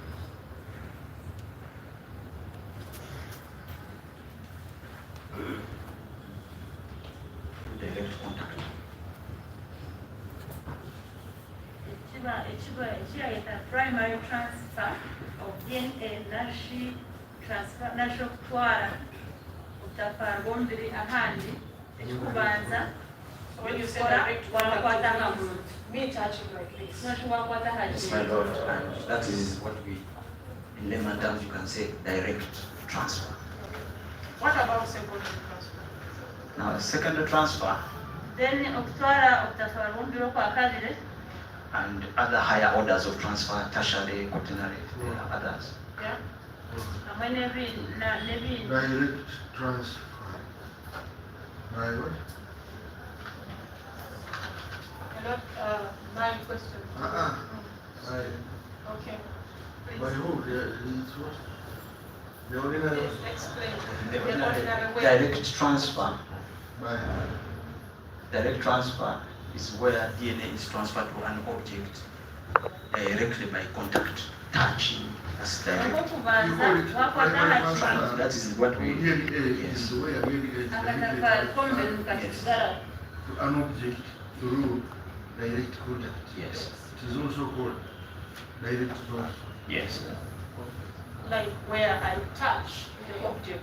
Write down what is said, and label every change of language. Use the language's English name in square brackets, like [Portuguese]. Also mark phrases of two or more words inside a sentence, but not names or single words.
[English] Direct contact. [Nyankole] ekirayita [English] primary transfer of DNA [Nyankole] nasho kutwara obutafaara bw'omubiri ahandi ekikubanza [English] When you say [Nyankole] Kora, [English] direct [Nyankole] wakwata [English] contact, [Nyankole] aha [English] it [Nyankole] muntu [English] means me touching like this. [Nyankole] nosho wakwata aha [English] Yes, my lord, and that is what we, in layman terms, you can say direct transfer. What about secondary transfer? Now, secondary transfer [Nyankole] then okutwara obutafaara bw'omubiri okwakabiri [English] and other higher orders of transfer, tertiary, quaternary, there are others. Yeah? [Nyankole] hamwe n'ebindi [English] direct transfer. By what? Hello, my question. By, Okay. by who? It's what? The ordinary. Please explain. The The ordinary way. direct transfer. By Direct transfer is where DNA is transferred to an object directly by contact, touching. That's direct. [Nyankole] okubanza wakwata aha kintu [English] That is what we. DNA Yes. is the way a DNA is [Nyankole] akatafaari [English] directly [Nyankole] k'omubiri [English] transferred [Nyankole] mukakisigara [English] to an object through direct contact. Yes. It is also called direct transfer. Yes. Like where I touch the object,